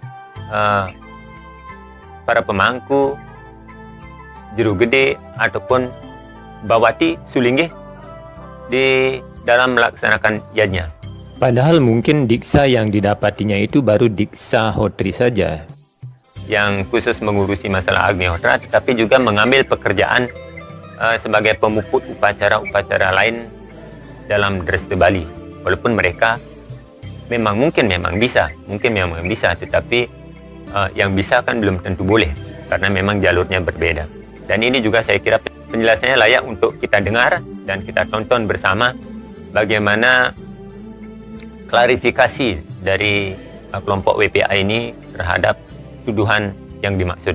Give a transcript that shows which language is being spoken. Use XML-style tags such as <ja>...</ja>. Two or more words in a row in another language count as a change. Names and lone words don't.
<id>para pemangku, juru gede ataupun bawati sulinggih di dalam melaksanakan yajna. Padahal mungkin diksa yang didapatinya itu baru diksa hotri saja, yang khusus mengurusi masalah Agnihotra, tetapi juga mengambil pekerjaan sebagai pemuput upacara-upacara lain dalam Dreste Bali. Walaupun mereka memang bisa, tetapi yang bisa kan belum tentu boleh, karena memang jalurnya berbeda. Dan ini juga saya kira penjelasannya layak untuk kita dengar dan kita tonton bersama bagaimana klarifikasi dari kelompok WPA ini terhadap tuduhan yang dimaksud.</id>